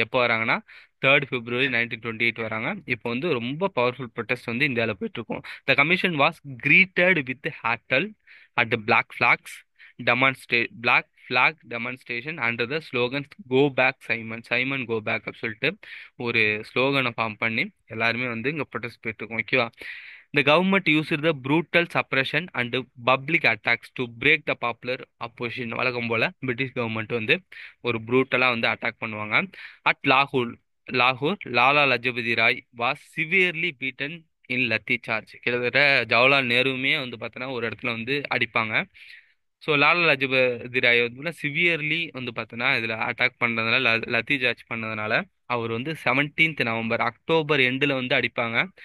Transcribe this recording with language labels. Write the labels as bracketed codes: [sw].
[ta] எப்போ வராங்கன்னா 3 February 1928 வராங்க. இப்போ வந்து ரொம்ப பவர்ஃபுல் ப்ரொட்டஸ்ட் வந்து இந்தியாவில் போயிட்டு இருக்கும். [en] the commission was greeted with hartal at black flags black flag demonstration under the slogans go back Simon, Simon go back [ta] அப்படின்னு சொல்லிட்டு ஒரு ஸ்லோகனை ஃபார்ம் பண்ணி எல்லாருமே வந்து இங்கே ப்ரொட்டஸ்ட் போயிட்டு இருக்கோம். ஓகேவா? [en] The government used the brutal suppression and public attacks to break the popular opposition. [ta] வழக்கம் போல பிரிட்டிஷ் கவர்மெண்ட் வந்து ஒரு ப்ரூட்டலாக வந்து அட்டாக் பண்ணுவாங்க. [en] At லாகூர் Lala Lajpat Rai was severely beaten in lathi charge. [ta] கிட்டத்தட்ட ஜவஹர்லால் நேருவுமே வந்து பார்த்தோன்னா ஒரு இடத்துல வந்து அடிப்பாங்க. ஸோ லாலா லஜபதி ராய் வந்து சிவியர்லி வந்து பார்த்தோன்னா இதில் அட்டாக் பண்ணுறதுனால லத்தி சார்ஜ் பண்ணதுனால அவர் வந்து 17th November, அக்டோபர் எண்டில் வந்து அடிப்பாங்க.